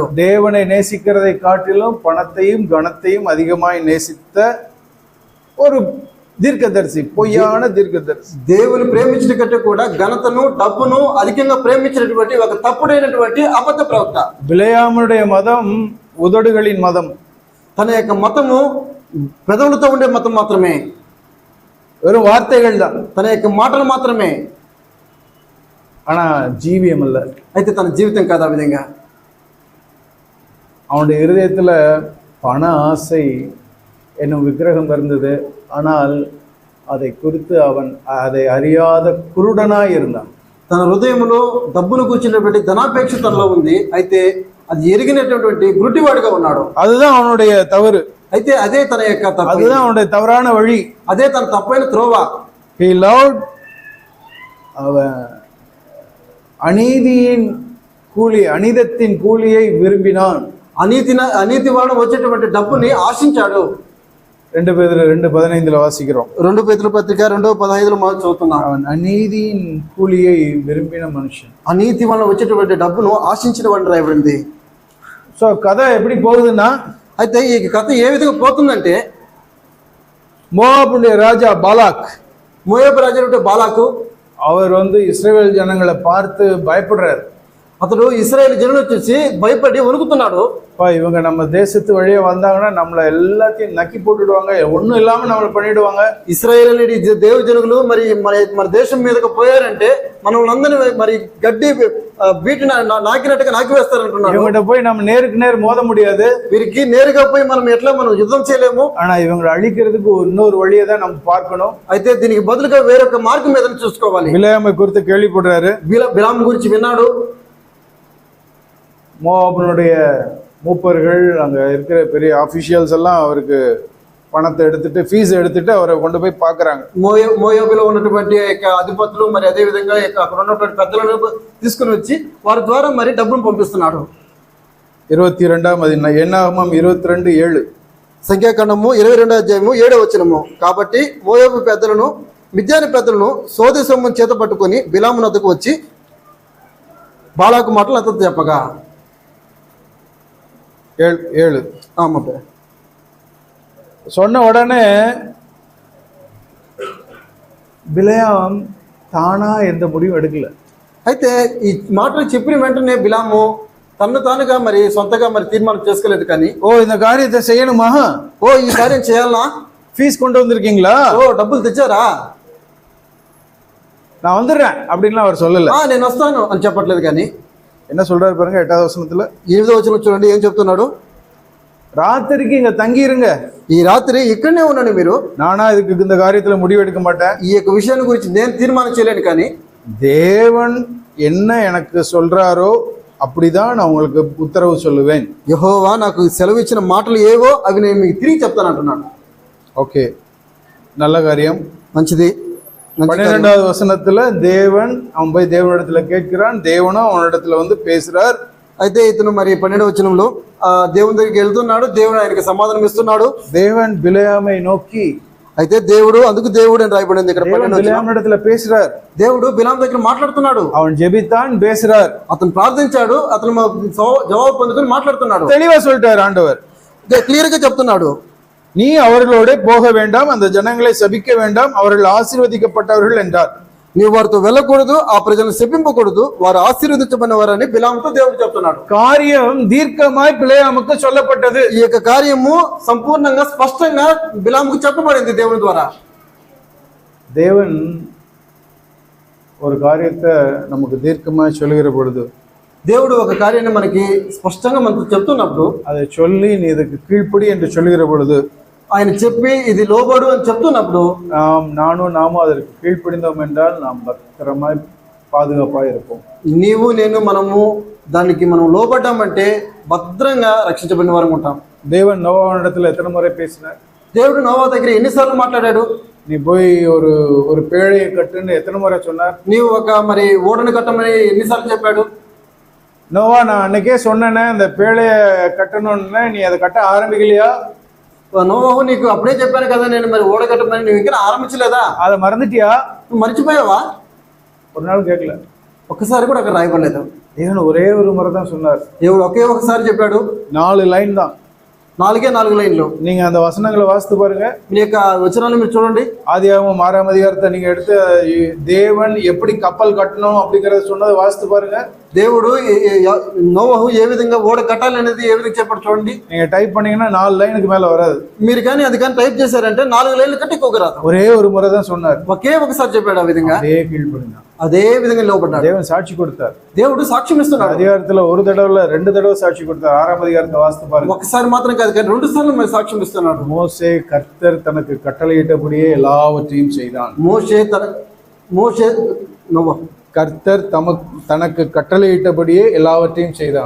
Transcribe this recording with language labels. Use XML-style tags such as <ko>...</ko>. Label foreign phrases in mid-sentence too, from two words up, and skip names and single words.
<ta>தேவனை நேசிக்கிறதை காட்டிலும் பணத்தையும் கணத்தையும் அதிகமாய் நேசித்த ஒரு தீர்க்கதரிசி, பொய்யான தீர்க்கதரிசி.</ta> <te>దేవుని ప్రేమించడం కంటే కూడా ఘనతను డబ్బును అధికంగా ప్రేమించినటువంటి ఒక తప్పుడైనటువంటి అబద్ధ ప్రవక్త. బిలేయాముடைய మతం ఉదడుகளின் మతం. తన యొక్క మతము పెదవులతో ఉండే మతం మాత్రమే,</te> <ta>வெறும் வார்த்தைகள் தான்,</ta> <te>తన యొక్క మాటలు మాత్రమే.</te> <ta>ஆனா ஜீவியம் அல்ல.</ta> <te>అయితే తన జీవితం కాదు ఆ విధంగా.</te> <ta>அவனுடைய இருதயத்துல பண ஆசை என்னும் விக்கிரகம் இருந்தது. ஆனால் அதை குறித்து அவன் அதை அறியாத குருடனாய் இருந்தான்.</ta> <te>తన హృదయంలో డబ్బును కూర్చున్నటువంటి ధనాపేక్ష తనలో ఉంది. అయితే అది ఎరిగినటువంటి గురుటివాడుగా ఉన్నాడు.</te> <ta>அதுதான் அவனுடைய தவறு.</ta> <te>అయితే అదే తన యొక్క తప్పు,</te> <ta>அதுதான் அவனுடைய தவறான வழி.</ta> <te>అదే తన తప్పైన త్రోవ.</te> <en>He loved</en> <ta>அவன் அநீதியின் கூலி, அநீதத்தின் கூலியை விரும்பினான்.</ta> <te>అనీతి వలన వచ్చేటువంటి డబ్బుని ఆశించాడు.</te> <ta>2 பேதுரு 2:15 వాసిக்கிறோம்.</ta> <te>2 పేతురు పత్రిక 2:15 మనం చదువుతున్నాం.</te> <ta>அவன் அநீதியின் கூலியை விரும்பின மனுஷன்.</ta> <te>అనీతి వలన వచ్చేటువంటి డబ్బును ఆశించిన వాడిని రాయబడింది.</te> <ta>సో కథ எப்படி போகுதுன்னா,</ta> <te>అయితే ఈ కథ ఏ విధంగా పోతుందంటే,</te> <ta>மோவாபுடைய ராஜா பாலாக்,</ta> <te>మోయాబు రాజు బాలాకు</te> <ta>அவர் இஸ்ரவேல் ஜனங்களை பார்த்து பயப்படுறார்.</ta> <te>అతడు ఇశ్రాయేలు జనులు చూసి భయపడి వణుకుతున్నాడు.</te> <ta>இவங்க நம்ம தேசத்து வழியா வந்தாங்கன்னா நம்மள எல்லாத்தையும் நக்கி போட்டுடுவாங்க, ஒண்ணும் இல்லாம நம்மள பண்ணிடுவாங்க.</ta> <te>ఇశ్రాయేలు అనేది దేవ జనులు మరి మరి మన దేశం మీదకి పోయారంటే మనల్ని అందరినీ మరి గడ్డి బీటి నాకినట్టుగా నాకి వేస్తారంటున్నారు.</te> <ta>இவங்கிட்ட போய் நம்ம நேருக்கு நேர் மோத முடியாது.</ta> <te>వీరికి నేరుగా పోయి మనం ఎట్లా మనం యుద్ధం చేయలేము.</te> <ta>ஆனா இவங்களை அழிக்கிறதுக்கு இன்னொரு வழியை தான் நம்ம பார்க்கணும்.</ta> <te>అయితే దీనికి బదులుగా వేరొక మార్గం ఏదైనా చూసుకోవాలి.</te> <ta>பிலேயாமை குறித்து கேள்விப்படுறாரு.</ta> <te>బిలాము గురించి విన్నాడు.</te> <ta>மோவாபினுடைய மூப்பர்கள், அங்க இருக்கிற பெரிய ஆபீஷியல்ஸ் எல்லாம் அவருக்கு பணத்தை எடுத்துட்டு ஃபீஸ் எடுத்துட்டு அவரை கொண்டு போய் பாக்குறாங்க.</ta> <te>మోయాబులో ఉన్నటువంటి అధిపతులు మరి అదే విధంగా అక్కడ ఉన్నటువంటి పెద్దలను తీసుకుని వచ్చి వారి ద్వారా మరి డబ్బును పంపిస్తున్నాడు. 22 ఎన్నాగమం 22:7 సంఖ్యాకాండము 22:7 కాబట్టి మోయాబు పెద్దలను మిద్యాని పెద్దలను సోదె సొమ్మును చేత పట్టుకొని బిలాము నద్దకు వచ్చి బాలాకు మాటలు అతను చెప్పగా 7</te> <ta>ஆமாப்பா சொன்ன உடனே பிலேயாம் தானா எந்த முடிவும் எடுக்கல.</ta> <te>అయితే ఈ మాటలు చెప్పిన వెంటనే బిలాము తన్ను తానుగా మరి సొంతగా మరి తీర్మానం చేసుకోలేదు. కానీ</te> <ta>இந்த காரியத்தை செய்யணுமா,</ta> <te>ఈ కార్యం చేయాలనా,</te> <ta>ஃபீஸ் கொண்டு வந்திருக்கீங்களா,</ta> <te>డబ్బులు తెచ్చారా,</te> <ta>நான் வந்துடுறேன் அப்படின்லாம் அவர் சொல்லல.</ta> <te>నేను వస్తాను అని చెప్పట్లేదు. కానీ</te> <ta>என்ன சொல்றாரு பாருங்க 8வது வசனத்துல.</ta> <te>8వ వచనం చూడండి ఏం చెప్తున్నాడు.</te> <ta>ராத்திரிக்கு இங்க தங்கி இருங்க,</ta> <te>ఈ రాత్రి ఇక్కడనే ఉండండి మీరు.</te> <ta>நானா இதுக்கு இந்த காரியத்துல முடிவெடுக்க மாட்டேன்.</ta> <te>ఈ యొక్క విషయాన్ని గురించి నేను తీర్మానం చేయలేను. కానీ</te> <ta>தேவன் என்ன எனக்கு சொல்றாரோ அப்படிதான் நான் உங்களுக்கு உத்தரவு சொல்லுவேன்.</ta> <te>యెహోవా నాకు సెలవు ఇచ్చిన మాటలు ఏవో అవి నేను మీకు తిరిగి చెప్తాను అంటున్నాడు.</te> <ta>ஓகே, நல்ல காரியம்,</ta> <te>మంచిది.</te> <ta>12வது வசனத்துல தேவன் அவன் போய் தேவனிடத்துல கேட்கிறான், தேவனும் அவனிடத்துல வந்து பேசுறார்.</ta> <te>అయితే ఇతను మరి 12వ వచనంలో దేవుని దగ్గరికి వెళ్తున్నాడు, దేవుడు ఆయనకి సమాధానం ఇస్తున్నాడు.</te> <ta>தேவன் பிலேயாமை நோக்கி,</ta> <te>అయితే దేవుడు అందుకు దేవుడు అని రాయబడింది ఇక్కడ.</te> <ta>பிலேயாமிடத்துல பேசுறார்,</ta> <te>దేవుడు బిలాము దగ్గర మాట్లాడుతున్నాడు.</te> <ta>அவன் ஜெபித்தான், பேசுறார்,</ta> <te>అతను ప్రార్థించాడు, అతను జవాబు పొందుకొని మాట్లాడుతున్నాడు.</te> <ta>தெளிவா சொல்லிட்டார் ஆண்டவர்.</ta> <te>క్లియర్ గా చెప్తున్నాడు,</te> <ta>நீ அவர்களோட போக வேண்டாம், அந்த ஜனங்களை சபிக்க வேண்டாம், அவர்கள் ஆசீர்வதிக்கப்பட்டவர்கள் என்றார்.</ta> <te>నీవు వారితో వెళ్ళకూడదు, ఆ ప్రజలను శపింపకూడదు, వారు ఆశీర్వదించబడిన వారని బిలాముతో దేవుడు చెప్తున్నాడు.</te> <ta>காரியம் தீர்க்கமாய் பிலேயாமுக்கு சொல்லப்பட்டது.</ta> <te>ఈ యొక్క కార్యము సంపూర్ణంగా స్పష్టంగా బిలాముకు చెప్పబడింది దేవుని ద్వారా.</te> <ta>தேவன் ஒரு காரியத்தை நமக்கு தீர்க்கமாய் சொல்லுகிற பொழுது,</ta> <te>దేవుడు ఒక కార్యాన్ని మనకి స్పష్టంగా మనకు చెప్తున్నప్పుడు,</te> <ta>அதை சொல்லி நீ இதுக்கு கீழ்ப்படி என்று சொல்லுகிற பொழுது,</ta> <te>ఆయన చెప్పి ఇది లోబడు అని చెప్తున్నప్పుడు</te> <ta>நாமும் அதற்கு கீழ்ப்படிந்தோம் என்றால் நாம் பத்திரமாய் பாதுகாப்பாய் இருப்போம்.</ta> <te>నీవు నేను మనము దానికి మనం లోబడ్డామంటే భద్రంగా రక్షించబడిన వారు ఉంటాం.</te> <ta>தேவன் நோவாவிடத்துல எத்தனை முறை பேசினார்?</ta> <te>దేవుడు నోవా దగ్గర ఎన్నిసార్లు మాట్లాడాడు?</te> <ta>நீ போய் ஒரு பேழையை கட்டுன்னு எத்தனை முறை சொன்னார்?</ta> <te>నీవు ఒక మరి ఓడను కట్టమని ఎన్నిసార్లు చెప్పాడు?</te> <ta>நோவா, நான் அன்னைக்கே சொன்னேனே அந்த பேழைய கட்டணும்னு, நீ அதை கட்ட ஆரம்பிக்கலையா?</ta> <te>నోవాహు నీకు అప్పుడే చెప్పాను కదా నేను మరి ఓడ కట్టమని, నువ్వు ఇంకా ఆరంభించలేదా?</te> <ta>அதை మறந்துட்டியா?</ta> <te>నువ్వు మర్చిపోయావా?</te> <ta>ஒரு நாள் கேட்கல,</ta> <te>ఒక్కసారి కూడా అక్కడ రాయబడలేదు.</te> <ta>தேவன் ஒரே ஒரு முறை தான் சொன்னார்.</ta> <te>దేవుడు ఒకే ఒకసారి చెప్పాడు.</te> <ta>4 லைன் தான்,</ta> <te>4 లైన్లు.</te> <ta>நீங்க அந்த వசனங்களை వాస్తు பாருங்க.</ta> <te>మీ యొక్క వచనాలు మీరు చూడండి.</te> <ta>ஆதியாகமம் 6ஆம் அதிகாரத்தை நீங்க எடுத்து தேவன் எப்படி கப்பல் கட்டணும் அப்படிங்கறத சொன்னதை வாஸ்து பாருங்க.</ta> <te>దేవుడు నోవహు ఏ విధంగా ఓడ కట్టాలి అనేది ఏ విధంగా చెప్పాడు చూడండి.</te> <ta>நீங்க டைப் பண்ணீங்கன்னா 4 லைனுக்கு மேல வராது.</ta> <te>మీరు కానీ అది కానీ టైప్ చేశారంటే 4 లైన్లు కట్టుకోగరాదు.</te> <ta>ஒரே ஒரு முறை தான் சொன்னார்,</ta> <te>ఒకే ఒకసారి చెప్పాడు. ఆ విధంగా</te> <ta>அதே கீழ்ப்படினார்,</ta> <te>అదే విధంగా లోపడ్డాడు.</te> <ta>தேவன் சாட்சி கொடுத்தார்.</ta> <te>దేవుడు సాక్ష్యం ఇస్తున్నాడు.</te> <ta>அதிகாரத்துல ஒரு தடவை 2 தடவை சாட்சி கொடுத்தார். 6ஆம் அதிகாரத்தை வாஸ்து பாருங்க.</ta> <te>ఒకసారి మాత్రం కాదు కానీ 2 సార్లు మరి సాక్ష్యం ఇస్తున్నాడు.</te> <ta>மோசே கர்த்தர் தனக்கு கட்டளையிட்டபடியே எல்லாவற்றையும் செய்தான். கர்த்தர் தனக்கு கட்டளையிட்டபடியே எல்லாவற்றையும் செய்தான்.</ta>